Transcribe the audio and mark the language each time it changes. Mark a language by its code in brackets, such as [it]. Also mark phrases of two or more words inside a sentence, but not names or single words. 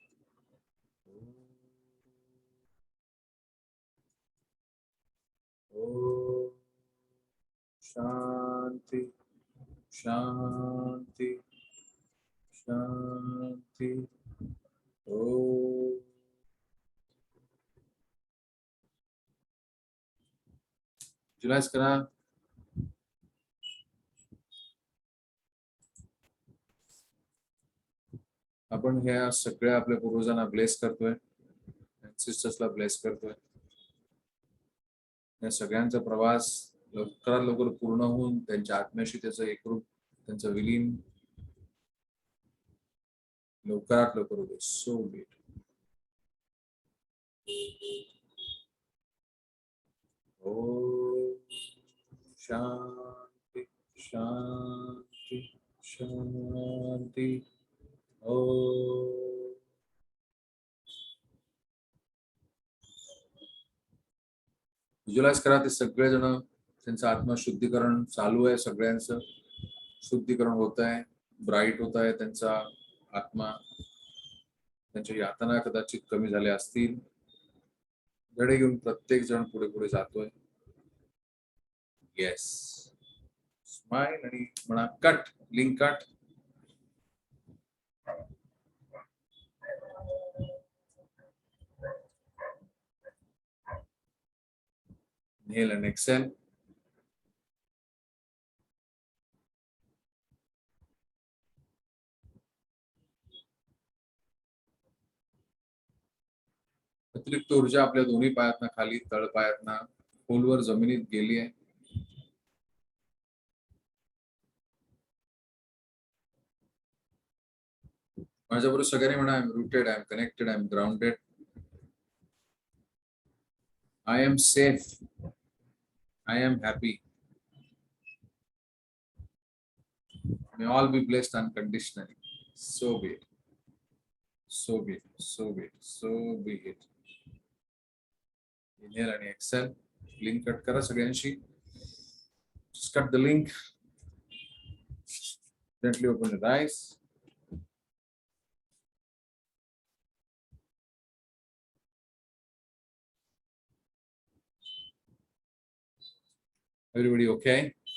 [sa] ओम शांति शांति शांति. [mr] ओम विजुअलाइज करा. आपण ह्या सगळ्या आपल्या पूर्वजांना ब्लेस करतोय, सिस्टर्सला ब्लेस करतोय. या सगळ्यांचा प्रवास लवकरात लवकर पूर्ण होऊन त्यांच्या आत्म्याशी त्याचं एकरूप, त्यांचं विलीन लवकरात लवकर होते. [en] So be it. [sa] ओम शांति शांति शांति. [mr] ओम विज्युअलाइज करा ते सगळेजण त्यांचं आत्मा शुद्धीकरण चालू आहे. सगळ्यांचं शुद्धीकरण होत आहे, ब्राईट होत आहे त्यांचा आत्मा. त्यांच्या यातना कदाचित कमी झाल्या असतील. धडे घेऊन प्रत्येक जण पुढे पुढे जातोय. येस. स्माइल आणि म्हणा कट. [en] link cut. Inhale and exhale. [mr] अतिरिक्त ऊर्जा आपल्या दोन्ही पायातना खाली, तळ पायातना खोलवर जमिनीत गेली आहे. माझ्याबरोबर सगळ्यांनी म्हणा, [en] I am rooted, I am connected, I am grounded, I am safe, I am happy. May all be blessed unconditionally. So be it. So be it. So be it. So be it. Inhale and exhale. Link cut [mr] करा सगळ्यांशी. [en] Just cut the link. Gently open your eyes. Everybody okay?